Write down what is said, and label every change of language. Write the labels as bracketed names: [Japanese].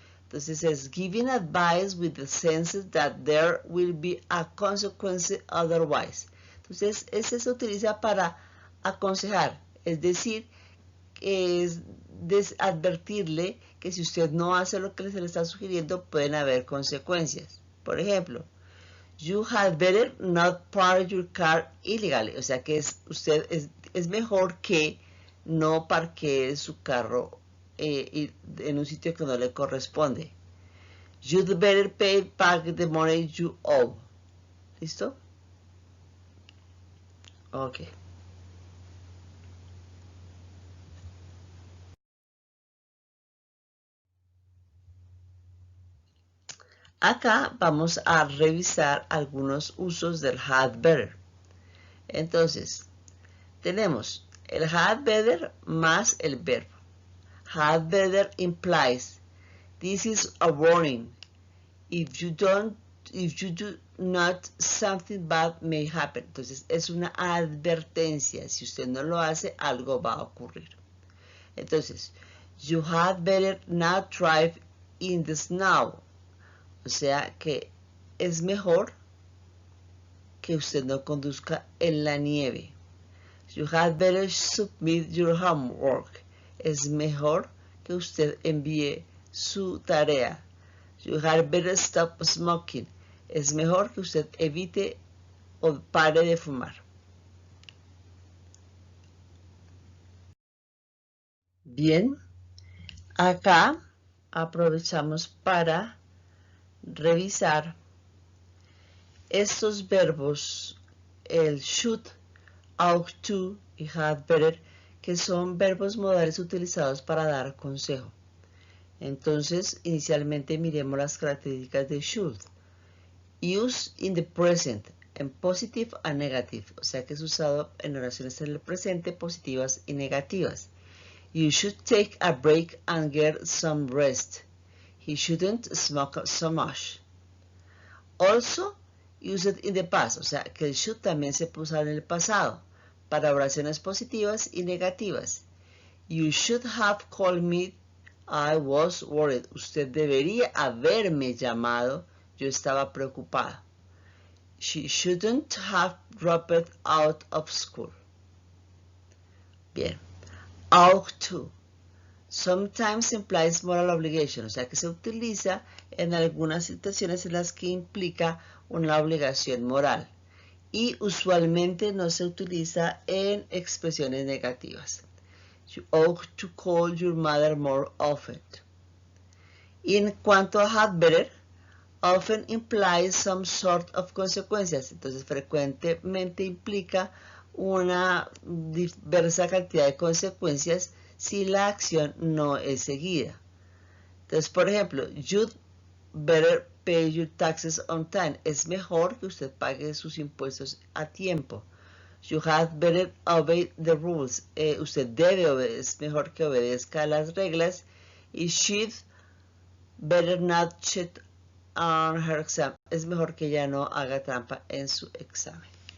[Spanish] Entonces es [English] giving advice with the sense that there will be a consequence otherwise. [Spanish] Entonces ese se utiliza para aconsejar, es decir, es advertirle que si usted no hace lo que se le está sugiriendo, pueden haber consecuencias. Por ejemplo, [English] you had better not park your car illegally. [Spanish] O sea que es mejor que no parquee su carro en un sitio que no le corresponde. [English] You'd better pay back the money you owe. [Spanish] ¿Listo? Ok. Acá vamos a revisar algunos usos del had better. Entonces, tenemos el had better más el verbo. [English] Had better implies this is a warning. If you do not, something bad may happen. [Spanish] Entonces, es una advertencia. Si usted no lo hace, algo va a ocurrir. [English] Entonces, you had better not drive in the snow. [Spanish] O sea que es mejor que usted no conduzca en la nieve. [English] You had better submit your homework. [Spanish] Es mejor que usted envíe su tarea. [English] You had better stop smoking. [Spanish] Es mejor que usted evite o pare de fumar. Bien, acá aprovechamos para revisar estos verbos, el should, ought to y had better, que son verbos modales utilizados para dar consejo. Entonces, inicialmente miremos las características de should. [English] Use in the present, [Spanish] en [English] positive and negative, [Spanish] o sea que es usado en oraciones en el presente positivas y negativas. [English] You should take a break and get some rest. He shouldn't smoke so much. Also, use it in the past, [Spanish] o sea que el should también se puede usar en el pasado, para oraciones positivas y negativas. [English] You should have called me, I was worried. [Spanish] Usted debería haberme llamado, yo estaba preocupada. [English] She shouldn't have dropped out of school. Bien. Ought to. Sometimes implies moral obligation, [Spanish] o sea que se utiliza en algunas situaciones en las que implica una obligación moral y usualmente no se utiliza en expresiones negativas. [English] You ought to call your mother more often. [Spanish] Y en cuanto a had better, [English] often implies some sort of [Spanish] consecuencias, entonces frecuentemente implica una diversa cantidad de consecuencias si la acción no es seguida. Entonces, por ejemplo, [English] you'd better pay your taxes on time. [Spanish] Es mejor que usted pague sus impuestos a tiempo. [English] You had better obey the rules. [Spanish] Usted debe obedecer, es mejor que obedezca las reglas. [English] Y she'd better not cheat on her exam. [Spanish] Es mejor que ella no haga trampa en su examen.